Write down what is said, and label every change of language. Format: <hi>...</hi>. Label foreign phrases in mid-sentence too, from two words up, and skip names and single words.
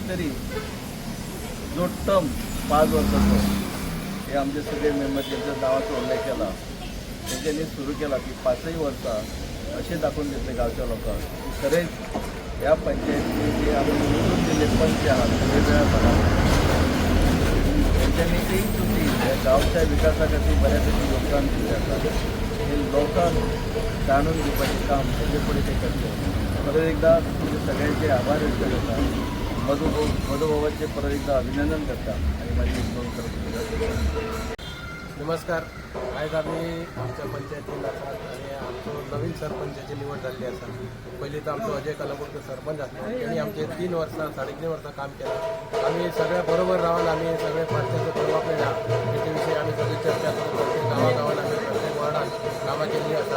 <kok>तरी जो टर्म 5 वर्साचो हे आमचे सगळे मेंबर ज्यांच्या नांवाचो उल्लेख केला तेंच्यांनी सुरू केला की 5 वर्सां अशें दाखोवन दितले गांवच्या लोकांक की खरेंच ह्या पंचायतीचे जे आमी निवडून दिले पंच आहात वेगवेगळ्या भागात त्यांच्यानी एक चुकी ह्या गांवच्या विकासा खातीर बऱ्यापैकी योगदान दिलें आसा. हे लोकांक जाणून घेवपाचें काम हेजे फुडें ते करते. परत एकदा तुमचे सगळ्यांचे आभार व्यक्त करता. मधुभावाचे परत एकदा अभिनंदन करता आणि माझी दोन करत. नमस्कार. आज आम्ही आमच्या पंचायतीन आसात आणि आमचो नवीन सरपंचाची निवड जाल्ली आसा. पयलीं तर आमचो अजय कलापूरकर सरपंच आसलो त्यांनी आमचे 3 वर्सां 3.5 वर्सां काम केलं. आम्ही सगळ्या बरोबर राहून आम्ही सगळे पार्ट्याचो डेव्हलपमेंट आहा तेचे विशीं आम्ही सगळी चर्चा करून प्रत्येक गांवागांवान आम्ही प्रत्येक वार्डान कामां केल्लीं आसा.</kok>